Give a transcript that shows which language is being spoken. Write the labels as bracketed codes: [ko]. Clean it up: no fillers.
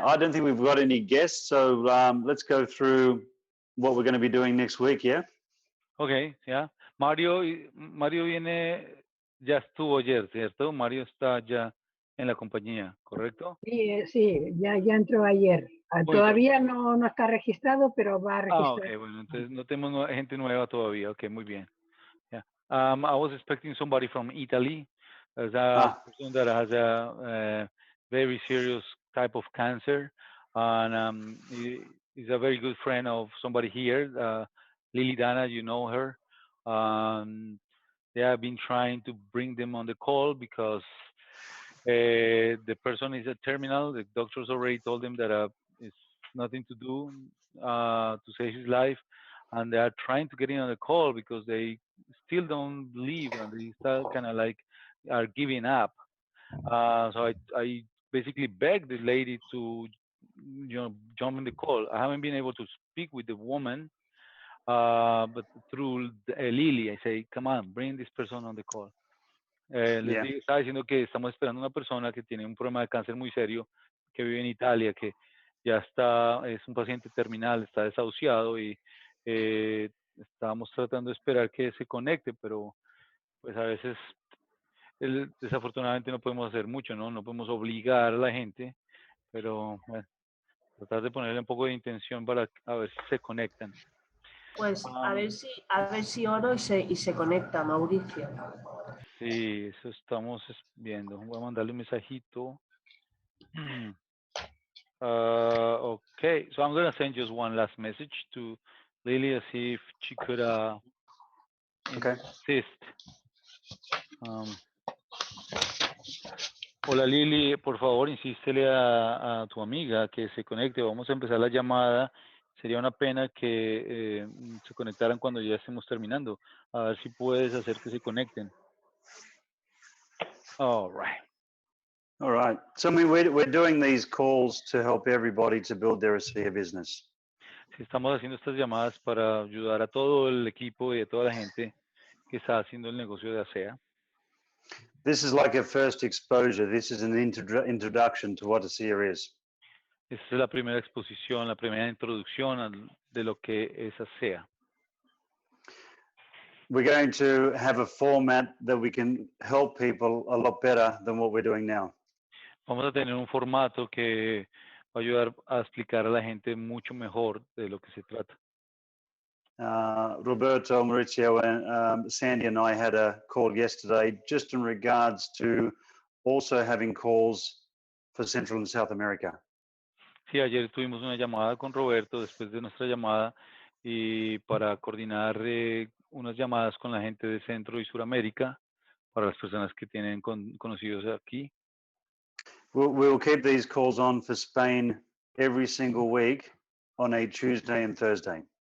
[en] I don't think we've got any guests, so let's go through what we're going to be doing next week, yeah? Okay, yeah. [es] Mario viene, ya estuvo ayer, ¿cierto? Mario está ya en la compañía, ¿correcto? Sí, sí, ya entró ayer. Todavía no está registrado, pero va a registrar. Ah, ok, bueno, entonces no tenemos gente nueva todavía. Ok, muy bien. Yeah. [en] I was expecting somebody from Italy. As a person that has a very serious type of cancer, and he's a very good friend of somebody here, Lily Dana. You know her. They have been trying to bring them on the call because the person is a terminal. The doctors already told them that it's nothing to do to save his life, and they are trying to get in on the call because they still don't believe and they still kind of like are giving up. So I basically begged the lady to jump in the call. I haven't been able to speak with the woman, but through Lily, I say, come on, bring this person on the call. [es] Estaba diciendo que estamos esperando una persona que tiene un problema de cáncer muy serio, que vive en Italia, que ya es un paciente terminal, está desahuciado y estábamos tratando de esperar que se conecte, pero pues a veces desafortunadamente no podemos hacer mucho, ¿no? No podemos obligar a la gente, pero bueno, tratar de ponerle un poco de intención para a ver si se conectan. Pues a ver si oro y se conecta, Mauricio. Sí, eso estamos viendo. Voy a mandarle un mensajito. [en] Okay, so I'm gonna send just one last message to Lily to see if she could Okay. insist. [es] Hola Lili, por favor, insístele a tu amiga que se conecte. Vamos a empezar la llamada. Sería una pena que se conectaran cuando ya estemos terminando. A ver si puedes hacer que se conecten. [en] All right. All right. So I mean, we're doing these calls to help everybody to build their ASEA business. [es] Sí, estamos haciendo estas llamadas para ayudar a todo el equipo y a toda la gente que está haciendo el negocio de ASEA. [en] This is like a first exposure. This is an introduction to what ASEA is. [es] Esta es la primera exposición, la primera introducción de lo que es ASEA. [en] We're going to have a format that we can help people a lot better than what we're doing now. [es] Vamos a tener un formato que va a ayudar a explicar a la gente mucho mejor de lo que se trata. [en] Roberto, Maurizio, and Sandy and I had a call yesterday just in regards to also having calls for Central and South America. [es] Sí, ayer tuvimos una llamada con Roberto después de nuestra llamada y para coordinar unas llamadas con la gente de Centro y Suramérica para las personas que tienen conocidos aquí. [en] We'll keep these calls on for Spain every single week on a Tuesday and Thursday.